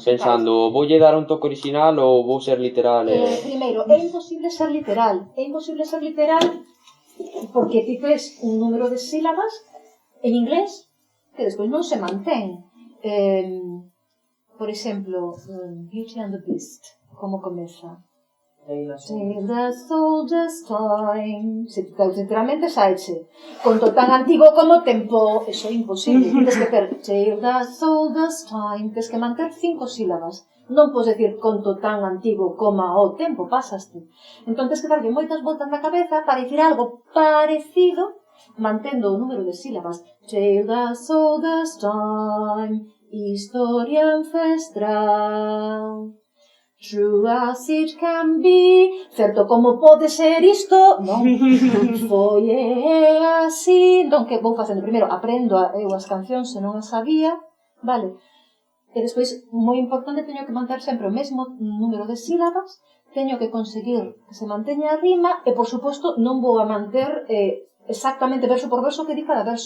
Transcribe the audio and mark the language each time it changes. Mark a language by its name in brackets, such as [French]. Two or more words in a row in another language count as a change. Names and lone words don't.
[Galician] Pensando, voulle dar un toque original ou vou ser literal? Primeiro, é imposible ser literal. É imposible ser literal porque ti tes un número de sílabas en inglés que despois non se mantén. Por exemplo, Beauty and the Beast, como comeza? [English] Till the soldier's time. [Galician] Se tu traduces literalmente saiche conto tan antigo como tempo. Eso é imposible. Tens que ter [English] till the soldier's time. [Galician] Tens que manter 5 sílabas. Non podes decir conto tan antigo como o tempo pasaste. Entón tens que darlle moitas voltas na cabeza para dicir algo parecido mantendo o número de sílabas. [English] Till the soldier's time. [Galician] Historia ancestral. [English] True as it can be. [Galician] Certo, como pode ser isto? Non. Foi así. Entón, que vou facendo? Primeiro, aprendo eu as cancións se non as sabía. Vale. E despois, moi importante, teño que manter sempre o mesmo número de sílabas. Teño que conseguir que se manteña a rima. E, por suposto, non vou a manter exactamente verso por verso que di cada verso.